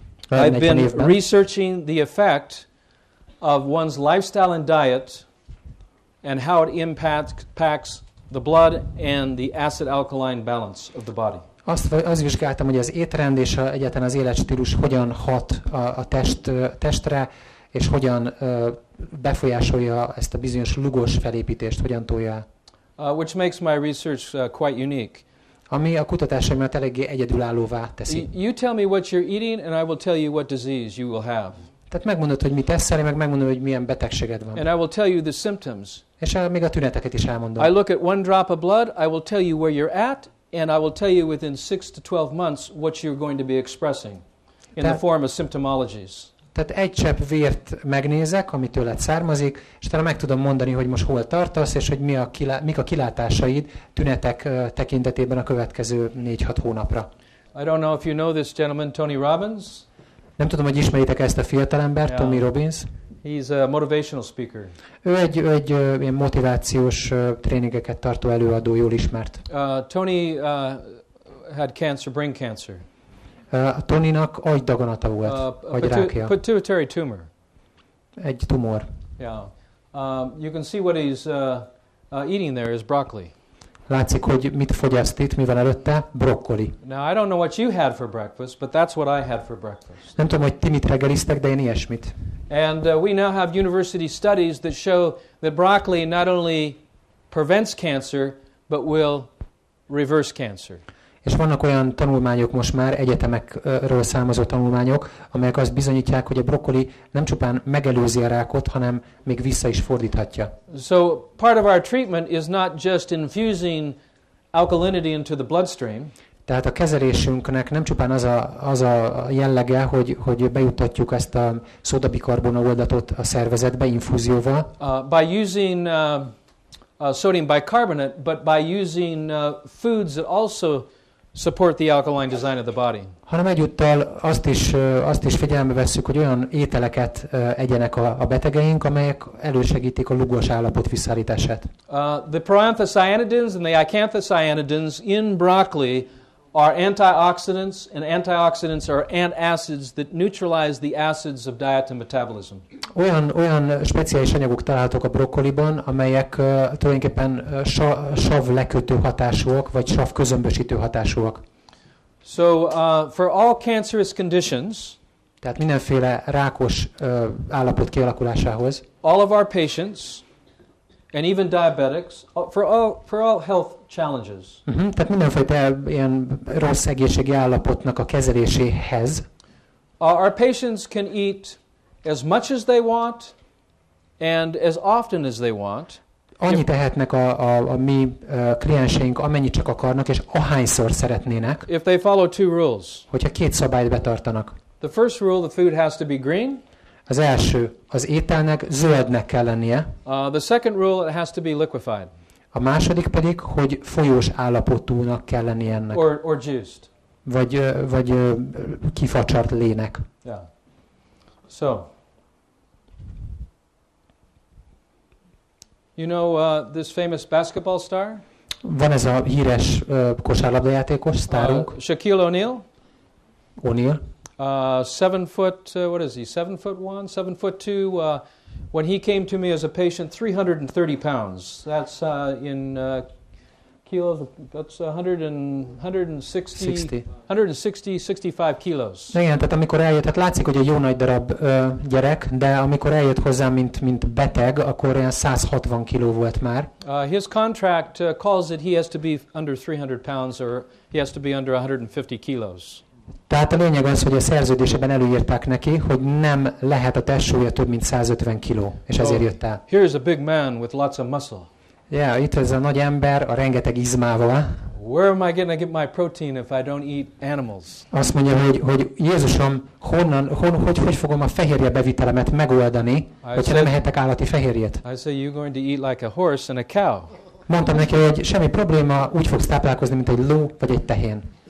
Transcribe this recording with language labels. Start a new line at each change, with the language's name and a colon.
English: I've been researching the effect of one's lifestyle and diet and how it impacts the blood and the acid-alkaline balance of the body.
Hungarian: Azt vizsgáltam, hogy az étrend és egyáltalán az életstílus hogyan hat a testre, és hogyan befolyásolja ezt a bizonyos lugos felépítést, hogyan tolja.
English: Which makes my research quite unique.
Hungarian: ami a kutatásaimat eléggé egyedülállóvá teszi.
English: You tell me what you're eating, and I will tell you what disease you will have.
Hungarian: Tehát megmondod, hogy mit eszel, én meg megmondom, hogy milyen betegséged van.
English: And I will tell you the symptoms.
Hungarian: És még a tüneteket is elmondom.
English: I look at one drop of blood, I will tell you where you're at, and I will tell you within 6 to 12 months what you're going to be expressing in the form of symptomologies.
Hungarian: Tehát egy csepp vért megnézek, ami tőled származik, és talán meg tudom mondani, hogy most hol tartasz, és hogy mik a kilátásaid tünetek tekintetében a következő 4-6 hónapra.
English: I don't know if you know this gentleman, Tony Robbins.
Hungarian: Nem tudom, hogy ismeritek ezt a fiatalembert, Tony Robbins.
English: He's a motivational speaker.
Hungarian: Ő egy ilyen motivációs tréningeket tartó előadó, jól ismert.
English: Tony had cancer, brain cancer.
Hungarian: A Tonynak agydaganata volt, agyrákja.
English: Pituitary tumor.
Hungarian: Egy tumor.
English: Yeah. You can see what he's eating there is broccoli.
Hungarian: Látszik, hogy mit fogyaszt itt, mi van előtte? Brokkoli.
English: Now, I don't know what you had for breakfast, but that's what I had for breakfast.
Hungarian: Nem tudom, hogy ti mit reggeliztek, de én ilyesmit.
English: And we now have university studies that show that broccoli not only prevents cancer, but will reverse cancer.
Hungarian: És vannak olyan tanulmányok most már, egyetemekről származó tanulmányok, amelyek azt bizonyítják, hogy a brokkoli nem csupán megelőzi a rákot, hanem még vissza is fordíthatja.
English: So part of our treatment is not just infusing alkalinity into the bloodstream.
Hungarian: Tehát a kezelésünknek nem csupán az a jellege, hogy bejuttatjuk ezt a szódabikarbona oldatot a szervezetbe infúzióval.
English: By using sodium bicarbonate, but by using foods that also support the alkaline design of the body.
Hungarian: Hanem egyúttal azt is figyelembe vesszük, hogy olyan ételeket egyenek a betegeink, amelyek elősegítik a lugos állapot visszaállítását.
English: The proanthocyanidins and the icanthocyanids in broccoli are antioxidants, and antioxidants are antacids that neutralize the acids of diet and metabolism.
Hungarian: Olyan speciális anyagok találhatók a brokkoliban, amelyek tulajdonképpen sav lekötő hatásúak, vagy sav közömbösítő hatásúak.
English: So for all cancerous conditions,
Hungarian: tehát mindenféle rákos állapot kialakulásához,
English: all of our patients, and even diabetics, for all health challenges.
Hungarian: Tehát mindenféle ilyen rossz egészségi állapotnak a kezeléséhez.
English: Our patients can eat as much as they want and as often as they want.
Hungarian: Annyit tehetnek a mi klienseink, amennyit csak akarnak, és ahányszor szeretnének.
English: If they follow two rules.
Hungarian: Hogyha két szabályt betartanak.
English: The first rule, the food has to be green.
Hungarian: Az első, az ételnek zöldnek kell lennie.
English: The second rule, it has to be liquefied.
Hungarian: A második pedig, hogy folyós állapotúnak kell lennie ennek.
English: Or juiced.
Hungarian: Vagy kifacsart lének.
English: Yeah. So, you know this famous basketball star?
Hungarian: Van ez a híres kosárlabdajátékos, sztárunk.
English: Shaquille O'Neal.
Hungarian: O'Neal.
English: 7 foot, what is he? 7'1", 7'2". When he came to me as a patient, 330 pounds. That's in kilos. That's 165 kilos.
Hungarian: Igen, tehát amikor eljött, tehát látszik, hogy egy jó nagy darab gyerek, de amikor eljött hozzám, mint beteg, akkor olyan 160 kiló volt már.
English: His contract calls that he has to be under 300 pounds, or he has to be under 150 kilos.
Hungarian: Tehát a lényeg az, hogy a szerződésében előírták neki, hogy nem lehet a testsúlya több mint 150 kiló, és ezért jött el.
English: Here's a big man with lots of muscle.
Hungarian: Yeah, itt ez a nagy ember a rengeteg izmával.
English: Where am I going to get my protein if I don't eat animals?
Hungarian: Azt mondja, hogy Jézusom, hogy fogom a fehérje bevitelemet megoldani, hogyha nem ehetek állati fehérjét?
English: I say you're going to eat like a horse and a cow.
Hungarian: Mondtam neki, hogy semmi probléma, úgy fogsz táplálkozni, mint egy ló vagy egy tehén.